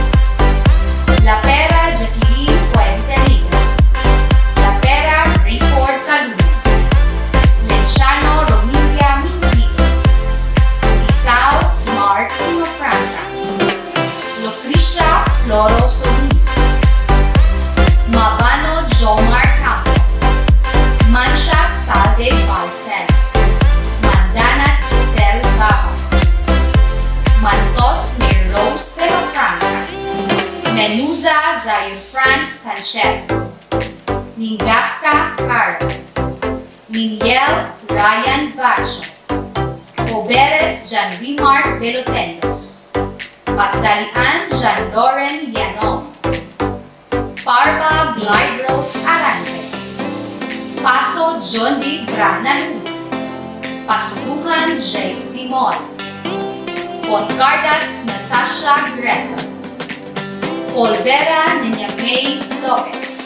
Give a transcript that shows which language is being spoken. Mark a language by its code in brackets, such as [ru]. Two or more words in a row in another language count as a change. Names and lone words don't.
[en] La Pera Jacqueline Puente Negra, La Pera Rayford Caluna, Lenciano Romilia Mindito, Isao Mark Simafranca, Lucrecia Floro Solino, Mabano Jomar Campo, Mancha Salde Barcel, Mandana Giselle Gaba, Mantos Mirrose Semafranca, Menuza Zayn France Sanchez, Ningasca Carl, Miguel Ryan Bacho, Oberes Jan Mark Belotendos, Pagdalian Jan Loren Yanom, Parva Glide Rose Arante, Paso John D. Grananu, Pasuduhan Jake Dimol, Poncardas Natasha Greta, Olvera Niña May Lopez,